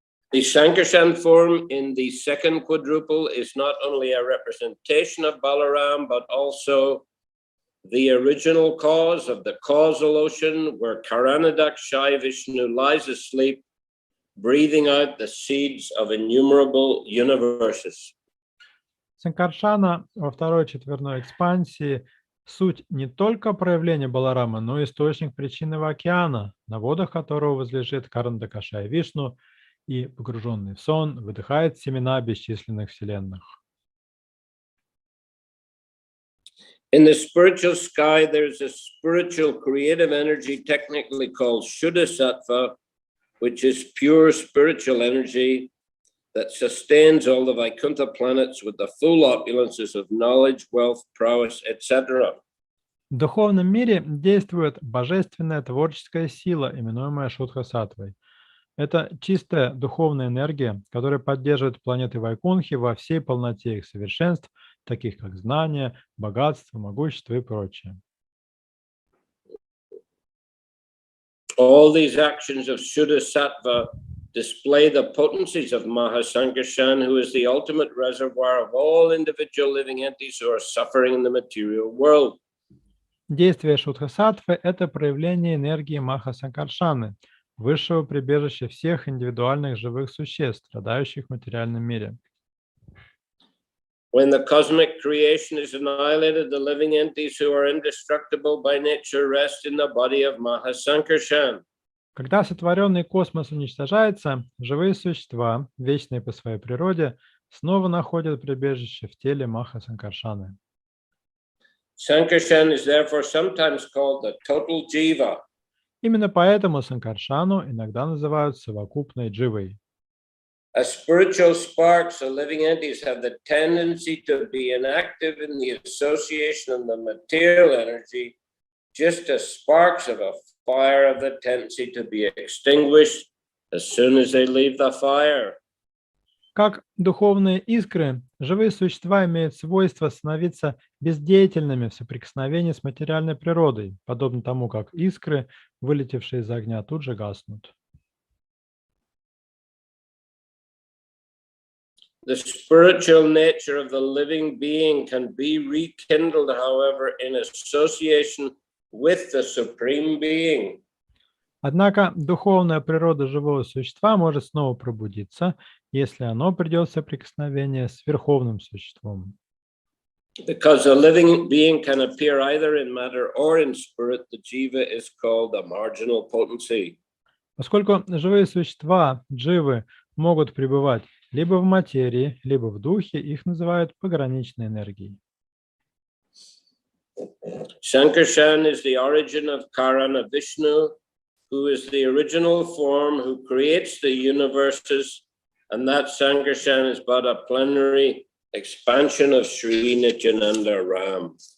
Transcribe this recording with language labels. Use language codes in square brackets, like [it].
[en] The Sankarshan form in the second quadruple is not only a representation of Balaram, but also the original cause of the causal ocean where Karanadakshai Vishnu lies asleep, breathing out the seeds of innumerable universes. [ru] Санкаршана во второй четверной экспансии суть не только проявление Баларама, но и источник причинного океана, на водах которого возлежит Карандакашай Вишну, и, погруженный в сон, выдыхает семена бесчисленных вселенных. [en] In the spiritual sky, there's a spiritual creative energy technically called Shuddha Sattva, which is pure spiritual energy that sustains all the Vaikuntha planets with the full opulences of knowledge, wealth, prowess, etc. [ru] В духовном мире действует божественная творческая сила, именуемая Шудха-саттвой. Это чистая духовная энергия, которая поддерживает планеты Вайкунхи во всей полноте их совершенств, таких как знания, богатство, могущество и прочее. [en] All these actions of Shuddha Sattva display the potencies of Mahasankarshan, who is the ultimate reservoir of all individual living entities who are suffering in the material world. [ru] Действие Шудха-саттвы – это проявление энергии Маха-санкаршаны, высшего прибежища всех индивидуальных живых существ, страдающих в материальном мире. [en] When the cosmic creation is annihilated, the living entities who are indestructible by nature rest in the body of Mahasankarshan. [ru] Когда сотворенный космос уничтожается, живые существа, вечные по своей природе, снова находят прибежище в теле Маха-санкаршаны. [en] Sankarshan is therefore sometimes called the total jiva. [ru] Именно поэтому Санкаршану иногда называют совокупной дживой. [en] As spiritual sparks, the living entities have the tendency to be inactive in the association of the material energy, just as sparks of a fire have the tendency to be extinguished as soon as they leave the fire. [ru] Как духовные искры, живые существа имеют свойство становиться бездеятельными в соприкосновении с материальной природой, подобно тому, как искры, вылетевшие из огня, тут же гаснут. [en] The spiritual nature of the living being can be rekindled, however, in association with the Supreme Being. [ru] Однако духовная природа живого существа может снова пробудиться, если оно придет в соприкосновение с Верховным Существом. [en] Because a living being can appear either in matter or in spirit, the jiva is called a marginal potency. [ru] Поскольку живые существа, дживы, могут пребывать либо в материи, либо в духе, их называют пограничной энергией. [en] Sankarshan is the origin of Karana Vishnu, who is the original form who creates the universes, and that Sankarshan is but a plenary expansion of Sri Nityananda Ram.